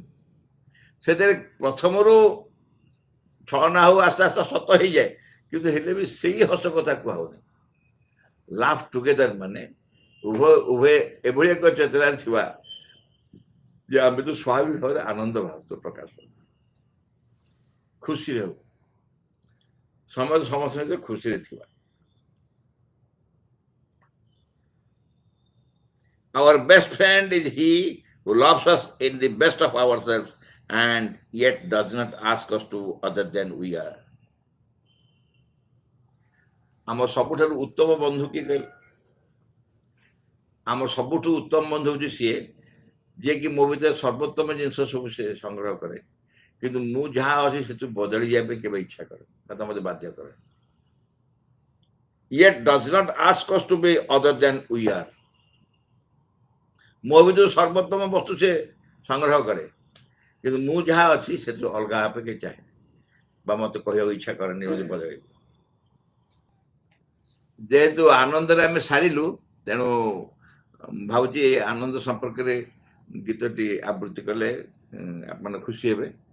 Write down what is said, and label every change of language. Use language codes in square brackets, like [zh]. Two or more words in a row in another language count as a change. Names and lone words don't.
[or] ସେଥିରେ ପ୍ରଥମରୁ ଛଳନା ହଉ ଆସ୍ତେ ଆସ୍ତେ ସତ ହେଇଯାଏ, କିନ୍ତୁ ହେଲେ ବି ସେଇ ହସ କଥା କୁହା ହଉନି। [en] love together [or] ମାନେ ଉଭୟ ଉଭୟ ଏଭଳି ଏକ ଚେତନାରେ ଥିବା ଯେ ଆମେ ତ ସ୍ୱାଭାବିକ ଭାବରେ ଆନନ୍ଦ ଭାବ ପ୍ରକାଶ ଖୁସିରେ ହଉ ସମସ୍ତେ ସମସ୍ତଙ୍କ ଖୁସିରେ ଥିବା। [en] Our best friend is he who loves us in the best of ourselves and yet does not ask us to other than we are. [or] ଆମ ସବୁଠାରୁ ଉତ୍ତମ ବନ୍ଧୁ କିଏ କହିଲେ? ଆମ ସବୁଠୁ ଉତ୍ତମ ବନ୍ଧୁ ହେଉଛି ସିଏ ଯିଏକି ମୋ ଭିତରେ ସର୍ବୋତ୍ତମ ଜିନିଷ ସବୁ ସେ ସଂଗ୍ରହ କରେ, କିନ୍ତୁ ମୁଁ ଯାହା ଅଛି ସେଥିରୁ ବଦଳି ଯିବା ପାଇଁ କେବେ ଇଚ୍ଛା କରେ ତା ମୋତେ ବାଧ୍ୟ କରେ। [en] Yet does not ask us to be other than we are. [or] ମୋ ଭିତରୁ ସର୍ବୋତ୍ତମ ବସ୍ତୁ ସେ ସଂଗ୍ରହ କରେ, କିନ୍ତୁ ମୁଁ ଯାହା ଅଛି ସେଥିରୁ ଅଲଗା ହେବା ପାଇଁ ଚାହେଁ ବା ମୋତେ କହିବାକୁ ଇଚ୍ଛା କରେନି ବୋଲି ବଦଳେଇ। ଯେହେତୁ ଆନନ୍ଦରେ ଆମେ ସାରିଲୁ, ତେଣୁ ଭାବୁଛି ଆନନ୍ଦ ସମ୍ପର୍କରେ ଗୀତଟି ଆବୃତ୍ତି କଲେ ଆପଣ ଖୁସି ହେବେ।